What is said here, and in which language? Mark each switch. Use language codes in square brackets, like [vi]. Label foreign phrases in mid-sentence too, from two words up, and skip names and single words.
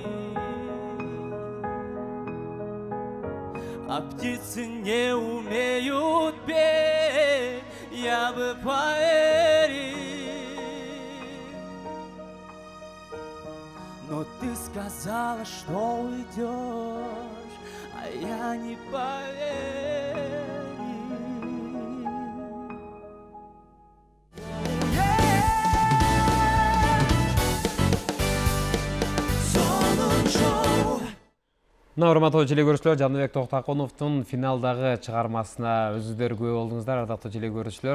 [ru] А птицы не умеют петь, я бы поверил. Но ты сказала, что уйдешь, а я не поверил. [ky] Урматтуу телекөрүүчүлөр, Жаныбек Токтокуновдун финалдагы чыгармасына өзүңүздөр күбө болдуңуздар, ардактуу телекөрүүчүлөр.